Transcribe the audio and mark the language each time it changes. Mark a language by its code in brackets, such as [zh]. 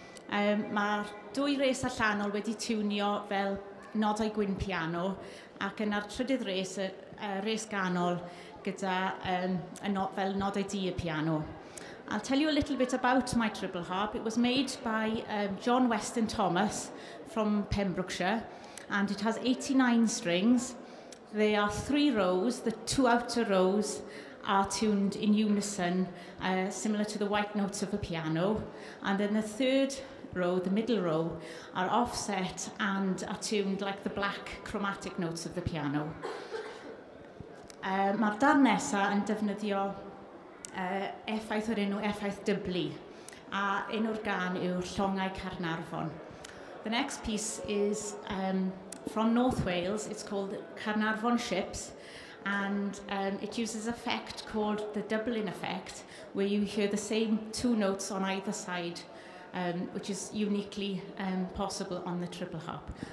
[cy] Mae'r dwy res allanol wedi tiwnio fel nodau gwyn piano, ac yna'r trydydd res, res ganol, gyda fel nodau du y piano. [en] I'll tell you a little bit about my triple harp. It was made by John Weston Thomas from Pembrokeshire, and it has 89 strings. There are 3 rows. The 2 outer rows are tuned in unison, similar to the white notes of a piano. And then the 3rd row, the middle row, are offset and are tuned like the black chromatic notes of the piano. [cy] Mae'r darn nesaf yn defnyddio effaith o'r enw effaith dyblu, a enw'r gan yw'r Llongau Carnarfon. [en] The next piece is from North Wales. It's called Carnarvon Ships, and it uses an effect called the doubling effect, where you hear the same 2 notes on either side, which is uniquely possible on the triple harp.